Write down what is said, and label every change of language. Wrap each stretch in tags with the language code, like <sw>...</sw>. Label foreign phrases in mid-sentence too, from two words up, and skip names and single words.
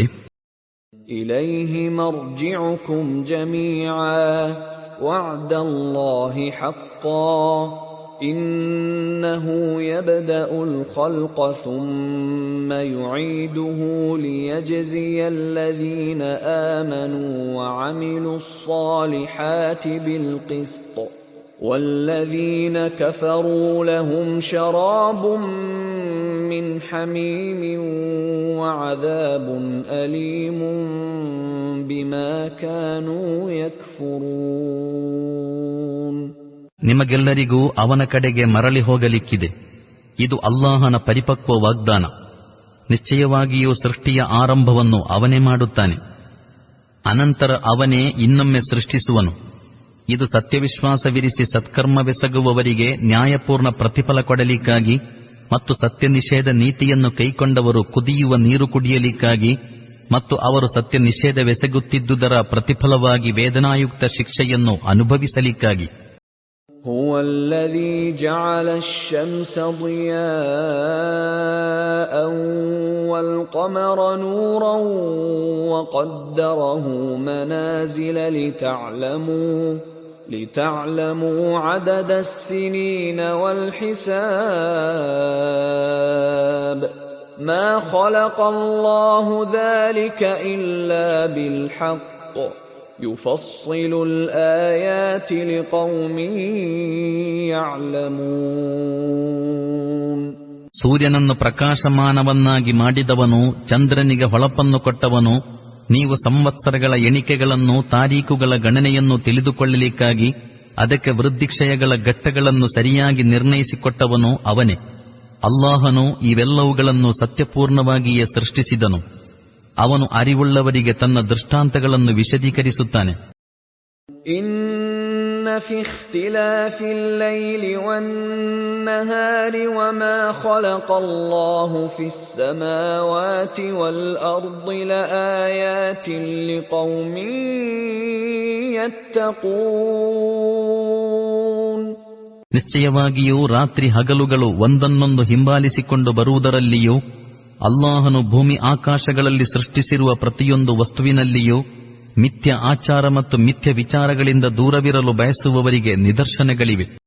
<ar>إليه مرجعكم جميعا وعد الله حقا إنه يبدأ الخلق ثم يعيده ليجزي الذين آمنوا وعملوا الصالحات بالقسط والذين كفروا لهم شراب من حميم وعذاب أليم بما كانوا يكفرون.</ar> <kn>ನಿಮಗೆಲ್ಲರಿಗೂ ಅವನ ಕಡೆಗೆ ಮರಳಿ ಹೋಗಲಿಕ್ಕಿದೆ. ಇದು ಅಲ್ಲಾಹನ ಪರಿಪಕ್ವ ವಾಗ್ದಾನ. ನಿಶ್ಚಯವಾಗಿಯೂ ಸೃಷ್ಟಿಯ ಆರಂಭವನ್ನು ಅವನೇ ಮಾಡುತ್ತಾನೆ, ಅನಂತರ ಅವನೇ ಇನ್ನೊಮ್ಮೆ ಸೃಷ್ಟಿಸುವನು. ಇದು ಸತ್ಯವಿಶ್ವಾಸವಿರಿಸಿ ಸತ್ಕರ್ಮವೆಸಗುವವರಿಗೆ ನ್ಯಾಯಪೂರ್ಣ ಪ್ರತಿಫಲ ಕೊಡಲಿಕ್ಕಾಗಿ ಮತ್ತು ಸತ್ಯ ನಿಷೇಧ ನೀತಿಯನ್ನು ಕೈಕೊಂಡವರು ಕುದಿಯುವ ನೀರು ಕುಡಿಯಲಿಕ್ಕಾಗಿ ಮತ್ತು ಅವರು ಸತ್ಯ ನಿಷೇಧವೆಸಗುತ್ತಿದ್ದುದರ ಪ್ರತಿಫಲವಾಗಿ ವೇದನಾಯುಕ್ತ ಶಿಕ್ಷೆಯನ್ನು ಅನುಭವಿಸಲಿಕ್ಕಾಗಿ.</kn> <ar>هو الذي جعل الشمس ضياء والقمر نورا وقدره منازل لتعلموا عدد السنين والحساب ما خلق الله ذلك إلا بالحق يفصل الآيات لقوم يعلمون.</ar> <kn>ಸೂರ್ಯನನ್ನು ಪ್ರಕಾಶಮಾನವನ್ನಾಗಿ ಮಾಡಿದವನು, ಚಂದ್ರನಿಗೆ ಹೊಳಪನ್ನು ಕೊಟ್ಟವನು, ನೀವು ಸಂವತ್ಸರಗಳ ಎಣಿಕೆಗಳನ್ನು ತಾರೀಖುಗಳ ಗಣನೆಯನ್ನು ತಿಳಿದುಕೊಳ್ಳಲಿಕ್ಕಾಗಿ ಅದಕ್ಕೆ ವೃದ್ಧಿಕ್ಷಯಗಳ ಘಟ್ಟಗಳನ್ನು ಸರಿಯಾಗಿ ನಿರ್ಣಯಿಸಿಕೊಟ್ಟವನು ಅವನೇ. ಅಲ್ಲಾಹನು ಇವೆಲ್ಲವುಗಳನ್ನು ಸತ್ಯಪೂರ್ಣವಾಗಿಯೇ ಸೃಷ್ಟಿಸಿದನು. ಅವನು ಅರಿವುಳ್ಳವರಿಗೆ ತನ್ನ ದೃಷ್ಟಾಂತಗಳನ್ನು ವಿಶದೀಕರಿಸುತ್ತಾನೆ.</kn> <ar>إن في اختلاف الليل والنهار وما خلق الله في السماوات والأرض لآيات لقوم يتقون</ar> <kn>ನಿಶ್ಚಯವಾಗಿಯೂ ರಾತ್ರಿ ಹಗಲುಗಳು ಒಂದನ್ನೊಂದು ಹಿಂಬಾಲಿಸಿಕೊಂಡು ಬರುವುದರಲ್ಲಿಯೂ ಅಲ್ಲಾಹನು ಭೂಮಿ ಆಕಾಶಗಳಲ್ಲಿ ಸೃಷ್ಟಿಸಿರುವ ಪ್ರತಿಯೊಂದು ವಸ್ತುವಿನಲ್ಲಿಯೂ ಮಿಥ್ಯ ಆಚಾರ ಮತ್ತು ಮಿಥ್ಯ ವಿಚಾರಗಳಿಂದ ದೂರವಿರಲು ಬಯಸುವವರಿಗೆ ನಿದರ್ಶನಗಳಿವೆ.</kn>